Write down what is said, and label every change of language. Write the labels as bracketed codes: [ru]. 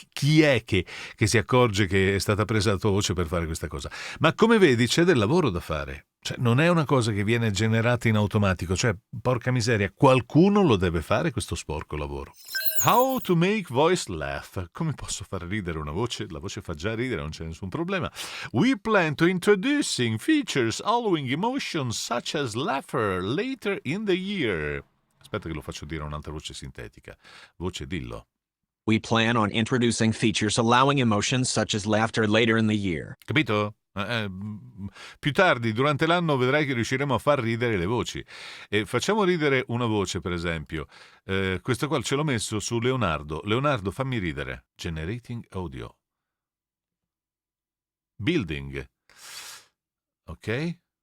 [it] Chi è che si accorge che è stata presa la tua voce per fare questa cosa? Ma come vedi c'è del lavoro da fare, cioè non è una cosa che viene generata in automatico, cioè porca miseria, qualcuno lo deve fare questo sporco lavoro. [en] How to make voice laugh. [it] Come posso far ridere una voce? La voce fa già ridere, non c'è nessun problema. [en] We plan to introducing features allowing emotions such as laughter later in the year. [it] Aspetta che lo faccio dire a un'altra voce sintetica. Voce, dillo. [en] We plan on introducing features allowing emotions such as laughter later in the year. [it] Capito? Più tardi durante l'anno vedrai che riusciremo a far ridere le voci. E facciamo ridere una voce, per esempio. Questo qua ce l'ho messo su Leonardo. Leonardo, fammi ridere. [en] Generating audio. Building. [it] Ok?